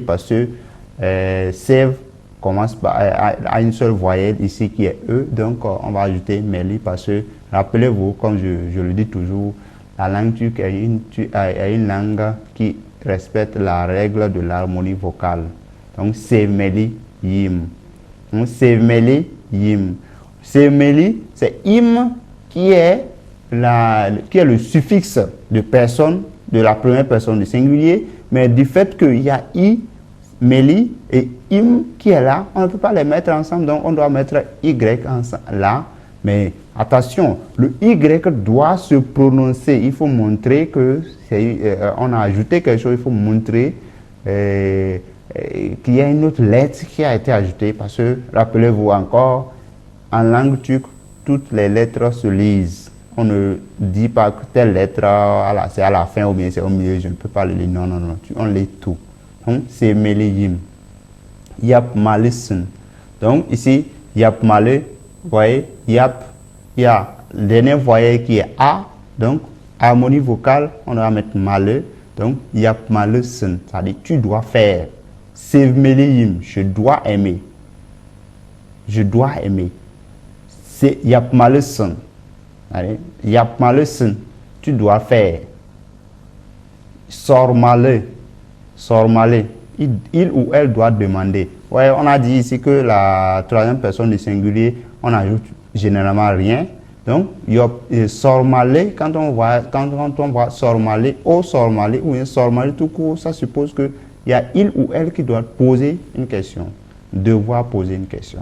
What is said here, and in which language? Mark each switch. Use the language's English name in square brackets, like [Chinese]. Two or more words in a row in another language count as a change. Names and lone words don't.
[French] Parce que sev commence à une seule voyelle ici qui est E. Donc on va ajouter meli parce que, rappelez-vous, comme je le dis toujours, la langue turque est une langue qui respecte la règle de l'harmonie vocale. [Turkish] Donc sevmeli yim. Donc sevmeli yim. Sevmeli, [French] c'est im qui est le suffixe de personne, de la première personne du singulier, mais du fait qu'il y a i, meli et im qui est là, on ne peut pas les mettre ensemble, donc on doit mettre y ensemble là. Mais attention, le y doit se prononcer. Il faut montrer que on a ajouté quelque chose. Il faut montrer qu'il y a une autre lettre qui a été ajoutée, parce que rappelez-vous encore, en langue turque, toutes les lettres se lisent. On ne dit pas que telle lettre, c'est à la fin ou bien c'est au milieu, je ne peux pas le lire. Non, non, non, on lit tout. Donc, c'est meliyim. [Turkish] Yap malisun. [French] Donc, ici, [Turkish] yap male, [French] vous voyez, yap, il y a le dernier voyelle qui est A. Donc, harmonie vocale, on va mettre male. [Turkish] Donc, yap malisun. [French] C'est-à-dire, tu dois faire. C'est meliyim, je dois aimer. Je dois aimer. C'est [Turkish] yap malisun. Yapmalısın, [French] tu dois faire. [Turkish] Sormalı, sormalı, [French] il ou elle doit demander. Ouais, on a dit ici que la troisième personne du singulier, on ajoute généralement rien. Donc, sormalı, quand on voit sormalı, ou sormalı, ou sormalı tout court, ça suppose qu'il y a il ou elle qui doit poser une question, devoir poser une question.